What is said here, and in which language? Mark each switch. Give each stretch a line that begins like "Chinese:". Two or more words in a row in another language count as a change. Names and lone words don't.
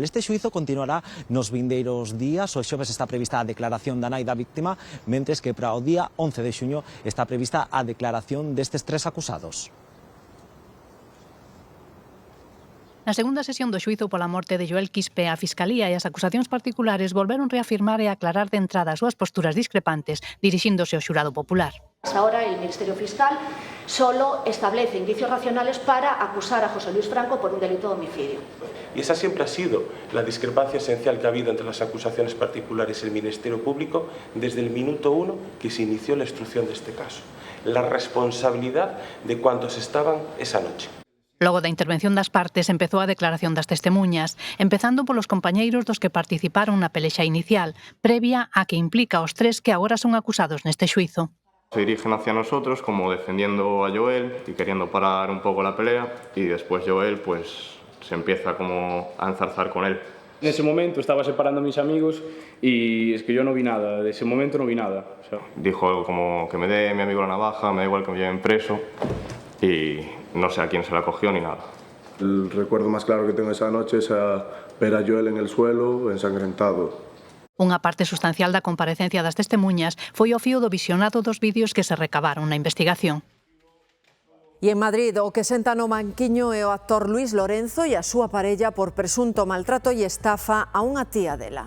Galician: Este xuízo continuará nos vindeiros días. O xoves está prevista a declaración da nai da víctima, mentres que para o día 11 de xuño está prevista a declaración destes 3 acusados. Na segunda sesión do xuízo pola morte de Joel Quispe, a Fiscalía e as acusacións particulares volveron reafirmar e aclarar de entrada as súas posturas discrepantes, dirixíndose ao xurado popular.
Spanish: Ahora el Ministerio Fiscal solo establece indicios racionales para acusar a José Luis Franco por un delito de homicidio. Y esa siempre ha sido la discrepancia esencial que ha habido entre las acusaciones particulares y el Ministerio Público desde el minuto 1 que se inició la instrucción de este caso. La responsabilidad de cuantos estaban esa noche.
Galician: Logo da intervención das partes empezou a declaración das testemuñas, empezando polos compañeiros dos que participaron na pelexa inicial, previa a que implica aos 3 que agora son acusados neste xuízo.
Spanish: Se dirigen hacia nosotros como defendiendo a Joel y queriendo parar un poco la pelea, y después Joel pues se empieza como a enzarzar con él. En ese momento estaba separando a mis amigos y es que yo no vi nada, de ese momento no vi nada. O sea. Dijo algo como que me dé mi amigo la navaja, me da igual que me lleven preso, y no sé a quién se la cogió ni nada. El recuerdo más claro que tengo esa noche es ver a Joel en el suelo, ensangrentado.
Galician: Unha parte sustancial da comparecencia das testemunhas foi o fío do visionado dos vídeos que se recabaron na investigación. E en Madrid, o que senta no banquiño é o actor Luis Lorenzo e a súa parella por presunto maltrato e estafa a unha tía dela.